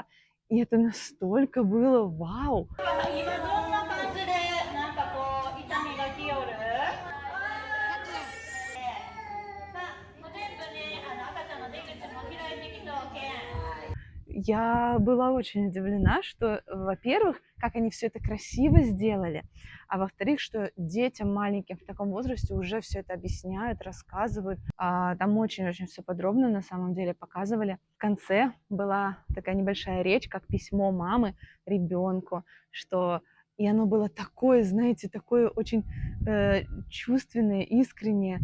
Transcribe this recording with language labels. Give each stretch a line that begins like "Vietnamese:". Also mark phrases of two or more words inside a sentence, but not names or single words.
Russian: И это настолько было вау!
Japanese: 今どんな感じでなんかこう痛みがきよる？全部ね、赤ちゃんの出口も開いてきとけん。
Russian: Я была очень удивлена, что, во-первых, как они все это красиво сделали, а во-вторых, что детям маленьким в таком возрасте уже все это объясняют, рассказывают. Там очень-очень все подробно на самом деле показывали. В конце была такая небольшая речь, как письмо мамы ребенку, что и оно было такое, знаете, такое очень чувственное, искреннее.